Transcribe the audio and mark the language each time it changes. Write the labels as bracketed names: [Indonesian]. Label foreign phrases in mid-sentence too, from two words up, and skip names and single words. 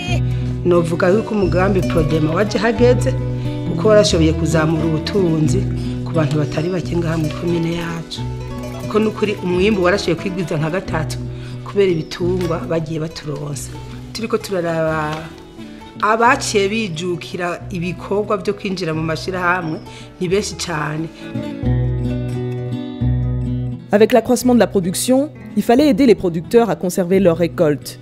[Rundi] novuga yuko umugambi Prodema waje hageze kuko warashoboye kuzamura ubutunzi ku bantu batari bake ngaha muri komine yacu ko nukuri umwimbu warashoboye kwigwiza nka gatatu kubera ibitungwa bagiye baturonsa turiko turaraba abaciye bijukira ibikorwa byo kwinjira mu mashira hamwe ni benshi cyane. [French] Avec l'accroissement de la production, il fallait aider les producteurs à conserver leurs récoltes.